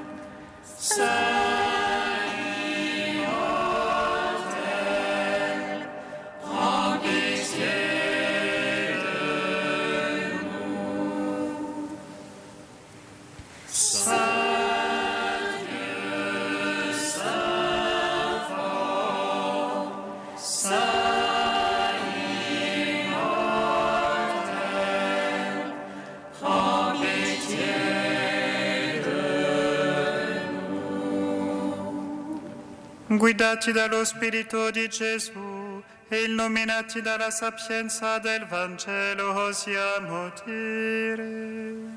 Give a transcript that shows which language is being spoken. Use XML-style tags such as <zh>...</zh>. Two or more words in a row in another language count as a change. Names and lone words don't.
<fr>Saint immortel, prends pitié de nous. Saint Dieu, Saint fort, Saint</fr> <it>Guidati dallo Spirito di Gesù e illuminati dalla sapienza del Vangelo, osiamo dire.</it>